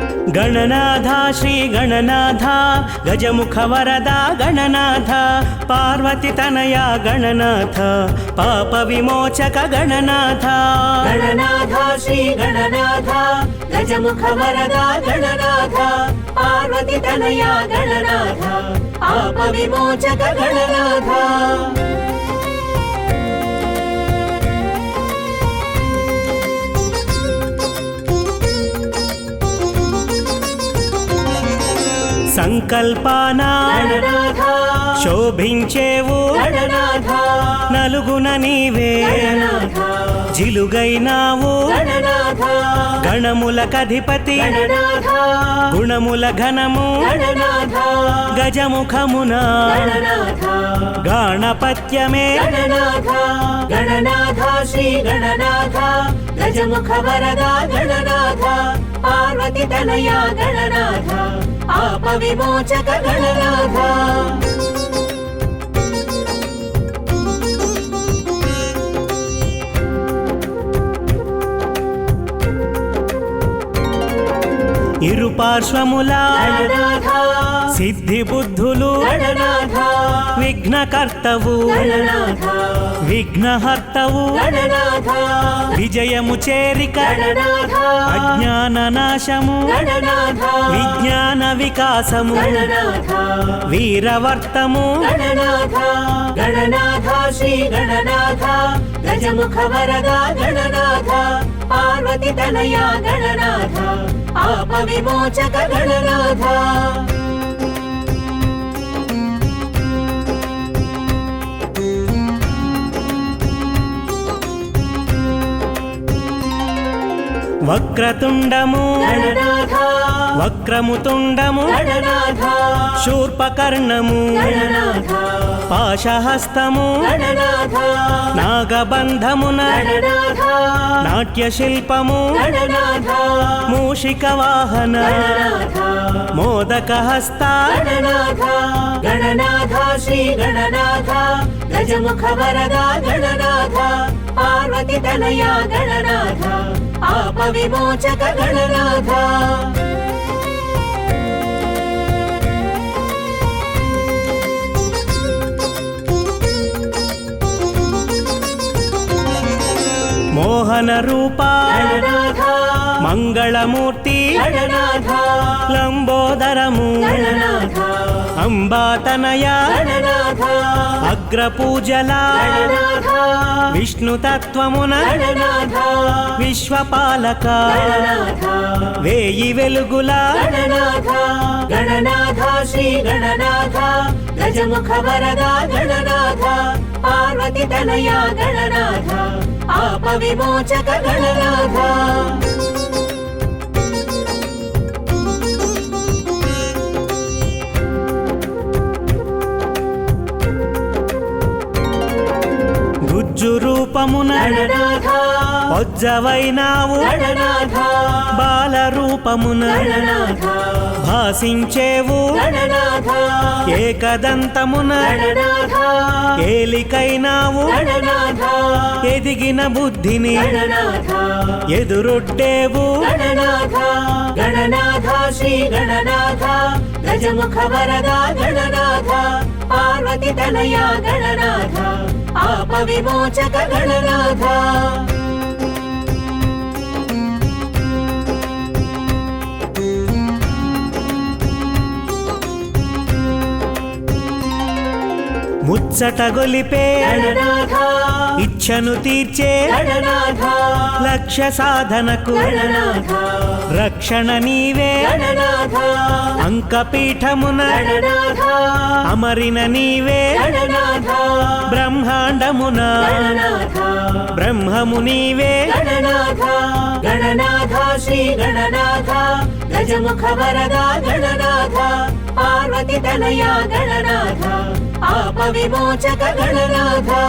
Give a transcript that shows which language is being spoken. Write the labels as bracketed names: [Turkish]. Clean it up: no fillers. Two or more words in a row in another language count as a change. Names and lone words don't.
[Sanskrit] गणनाथ श्री गणनाथ गजमुख वरदा गणनाथ पार्वती तनया गणनाथ पाप विमोचक गणनाथ गणनाथ श्री गणनाथ गजमुख वरदा गणनाथ पार्वती तनया गणनाथ पाप विमोचक गणनाथ [Telugu] సంకల్పాన శోభించేవు నలుగున నీవే జిలుగైనావు గణములకధిపతి గుణముల ఘనము గజముఖమున గణపత్యమే [Sanskrit] गणनाथ श्री गणनाथ गजमुख वरदा गणनाथ पार्वती तनया गणनाथ पाप विमोचक गणनाथ [Telugu] ఇరుపార్శ్వముల సిద్ధి బుద్ధులు విఘ్నకర్తవు విఘ్నహర్తవు విజయము చేరిక అజ్ఞాన నాశము విజ్ఞాన వికాసము వీరవర్తము [Sanskrit] गणनाथ श्री गणनाथ गजमुख वरदा गणनाथ पार्वती तनया गणनाथ पाप विमोचक गणनाथ [Telugu] వక్రతుండము गणनाथ వక్రముతుండము गणनाथ శూర్పకర్ణము गणनाथ పాశహస్తము गणनाथ నాగబంధమున गणनाथ నాట్యశిల్పము गणनाथ మూషిక వాహన गणनाथ మోదకహస్త [Sanskrit] गणनाथ गणनाथ श्री गणनाथ गजमुख वरदा गणनाथ पार्वती तनया गणनाथ पाप विमोचक गणनाथ [Telugu] మోహన రూప गणनाथ మంగళమూర్తి गणनाथ లంబోదరము गणनाथ అంబాతనయ गणनाथ అగ్రపూజల गणनाथ విష్ణుతత్వమున गणनाथ విశ్వపాలక गणनाथ వేయి వెలుగుల [Sanskrit] गणनाथ गणनाथ श्री गणनाथ गजमुख वरदा गणनाथ पार्वती तनया गणनाथ पाप विमोचक गणनाथ [Telugu] గుజ్జు రూపమున गणनाथ పొజ్జవైనావు गणनाथ బాల రూపమున गणनाथ భాసించేవు गणनाथ ఏకదంతమున गणनाथ ఏలికైనావు गणनाथ ఎదిగిన బుద్ధిని गणनाथ ఎదురొడ్డేవు [Sanskrit] गणनाथ गणनाथ श्री गणनाथ गजमुख वरदा गणनाथ पार्वती तनया गणनाथ पाप विमोचक गणनाथ [Telugu] ముచ్చట గొలిపే गणनाथ ఇచ్ఛను తీర్చే गणनाथ లక్ష్య సాధనకు गणनाथ రక్షణ నీవే गणनाथ అంకపీఠమున गणनाथ అమరిన నీవే गणनाथ బ్రహ్మాండమున गणनाथ బ్రహ్మము నీవే [Sanskrit] गणनाथ गणनाथ श्री गणनाथ गजमुख वरदा गणनाथ पार्वती तनया गणनाथ पाप विमोचक गणनाथ